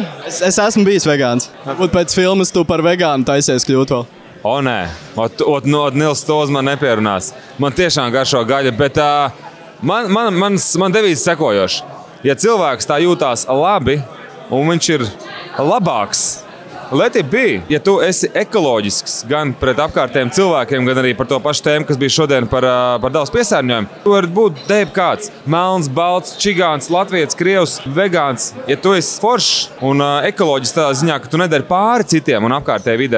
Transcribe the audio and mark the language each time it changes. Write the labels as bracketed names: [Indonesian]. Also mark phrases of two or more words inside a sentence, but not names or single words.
[Latvian] Es esmu bijis vegāns. Varbūt pēc filmas tu par vegānu taisies kļūt vēl. O, nē. Nils to uz man nepierunās. Man tiešām garšo gaļa, bet man devīze sekojoši. Ja cilvēks tā jūtās labi un viņš ir labāks, [English] let it be. [Latvian] Ja tu esi ekoloģisks gan pret apkārtējiem cilvēkiem, gan arī par to pašu tēmu, kas bija šodien par dabas piesārņojumu, tu vari būt jebkāds. Melns, balts, čigāns, latvietis, krievs, vegāns. Ja tu esi foršs un ekoloģisks tādā ziņā, ka tu nedari pāri citiem un apkārtējai vidē.